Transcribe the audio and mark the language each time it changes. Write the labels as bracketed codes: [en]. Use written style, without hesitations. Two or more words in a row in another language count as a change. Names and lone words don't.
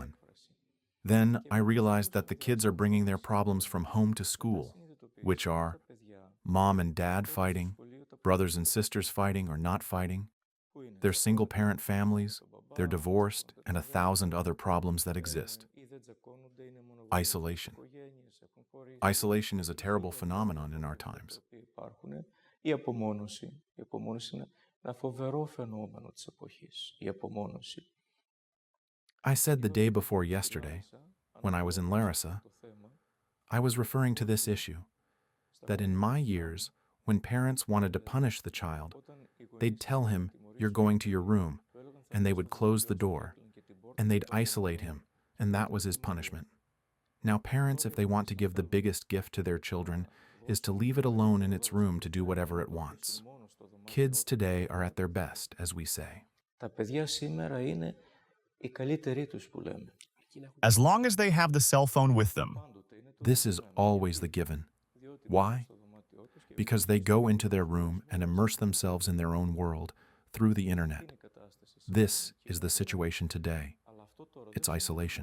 [en] Then I realized that the kids are bringing their problems from home to school, which are mom and dad fighting, brothers and sisters fighting or not fighting, their single-parent families, they're divorced, and 1,000 other problems that exist. Isolation. Isolation is a terrible phenomenon in our times. [el] Η απομόνωση. Η απομόνωση είναι ένα φοβερό φαινόμενο της εποχής. Η απομόνωση. [en] I said the day before yesterday, when I was in Larissa, I was referring to this issue, that in my years, when parents wanted to punish the child, they'd tell him, "You're going to your room," and they would close the door, and they'd isolate him, and that was his punishment. Now parents, if they want to give the biggest gift to their children, is to leave it alone in its room to do whatever it wants. Kids today are at their best, as we say. [el] Τα παιδιά σήμερα είναι οι καλύτεροι τους που λέμε. [en] As long as they have the cell phone with them. This is always the given. Why? Because they go into their room and immerse themselves in their own world through the internet. This is the situation today. It's isolation.